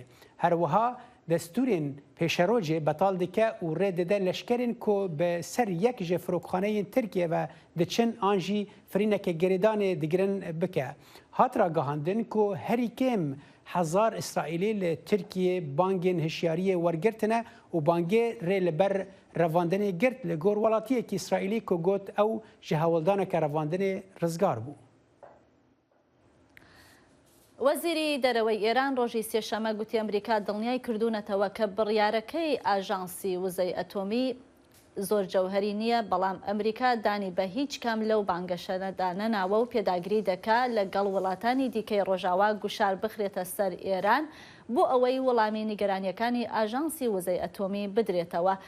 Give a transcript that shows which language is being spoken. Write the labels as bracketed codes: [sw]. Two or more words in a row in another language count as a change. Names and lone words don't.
[ku] Her wiha destûrên pêşerojê betal dike û rê dide leşkerên ku bi ser yek ji firokxaneyên Tirkiye ve diçin an jî firîneke gerêdanê digirin bike. Hat ragihandin ku herî kêm hezar İsraîlî li Tirkiye bangên hişyariyê wergirtine û bangê rê li ber revandinê girt li gor welatiyekî İsraîlî ku got ew ji hewildaneke revandinê rizgar bû. [ckb] وەزیری دەرەوەی ئێران ڕۆژی سێشەمە گوتی ئەمریکا دڵنیای کردوونەتەوە کە بڕیارەکەی ئاژانسی وزەی ئەتۆمی زۆر جەوهەری نییە بەڵام ئەمریکا دانی بە هیچ کام لەو بانگەشەدا نەناوە و پێداگیری دەکا لەگەڵ وڵاتانی دیکەی ڕۆژاوا گوشار بخرێتە سەر ئێران بۆ ئەوەی وەڵامی نیگەرانیەکانی ئاژانسی وزەی ئەتۆمی بدرێتەوە.